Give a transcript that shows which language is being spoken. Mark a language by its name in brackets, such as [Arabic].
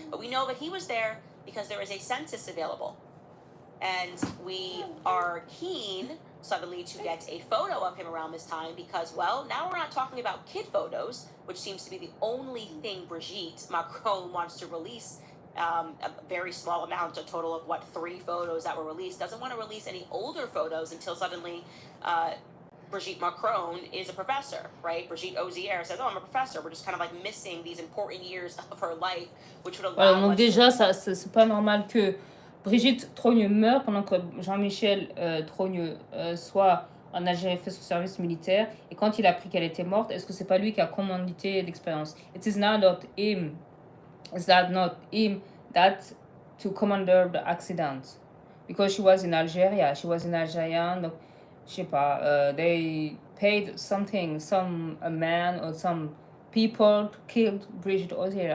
[English] But we know that he was there because there is a census available. And we are keen suddenly to get a photo of him around this time because, well, now we're not talking about kid photos, which seems to be the only thing Brigitte Macron wants to release. A very small amount, a total of 3 photos that were released. Doesn't want to release any older photos until suddenly Brigitte Macron is a professor, right? Brigitte Osière says, oh, I'm a professor. We're just kind of like missing these important years of her life, which would allow [French] donc déjà, c'est pas normal que Brigitte Trogneux meurt pendant que Jean-Michel Trogneux soit en Algérie, fait son service militaire. Et quand il a appris qu'elle était morte, est-ce que c'est pas lui qui a commandité l'expérience? [English] It is not him. Is that not him that to commander the accident? because she was in Algeria. She was in Algeria. [French] Donc, je sais pas. [English] They paid something, a man or some people killed Brigitte Osier.